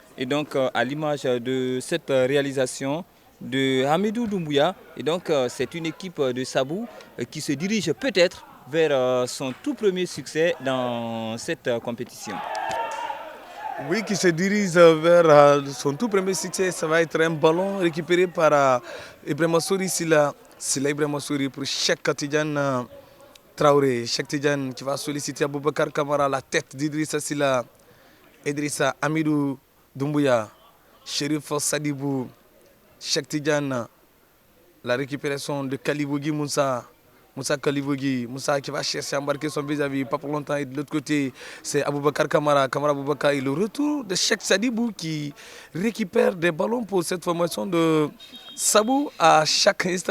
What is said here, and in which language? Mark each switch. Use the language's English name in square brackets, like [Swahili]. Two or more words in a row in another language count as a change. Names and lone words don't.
[French] Et donc, à l'image de cette réalisation de Hamidou Doumbouya, et donc c'est une équipe de Sabou qui se dirige peut-être vers son tout premier succès dans cette compétition. Oui, qui se dirige vers son tout premier succès. Ça va être un ballon récupéré par Ibrahima Souri Silla Ibrahima Souri pour Cheikh Tidiane Traoré. Cheikh Tidiane qui va solliciter Aboubacar Kamara à la tête d'Idrissa Silla. Idrissa, Amidou Doumbouya, Chérif Sadibou, Cheikh Tidiane, la récupération de Kalibougi Moussa Kalibougi, Moussa qui va chercher à embarquer son vis-à-vis, pas pour longtemps. Et de l'autre côté, c'est Aboubacar Kamara Aboubacar. Et le retour de Cheikh Sadibou qui récupère des ballons pour cette formation de Sabou à chaque instant.